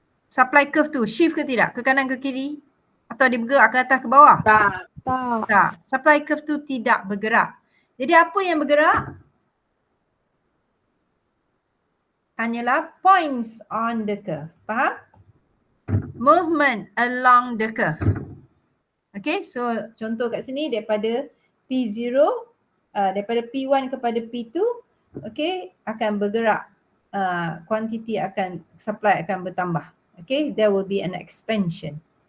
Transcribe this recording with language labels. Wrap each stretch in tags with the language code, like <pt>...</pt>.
<ms>Supply curve tu shift ke tidak? Ke kanan ke kiri? Atau dia bergerak ke atas ke bawah? Tak. Tak. Supply curve tu tidak bergerak. Jadi apa yang bergerak? Hanyalah</ms> <en>points on the curve.</en> <ms>Faham?</ms> <en>movement along the curve.</en> <ms>Okay, so contoh kat sini daripada P0, daripada P1 kepada P2, okay, akan bergerak, quantity akan, supply akan bertambah.</ms> <en>Okay, there will be an expansion.</en>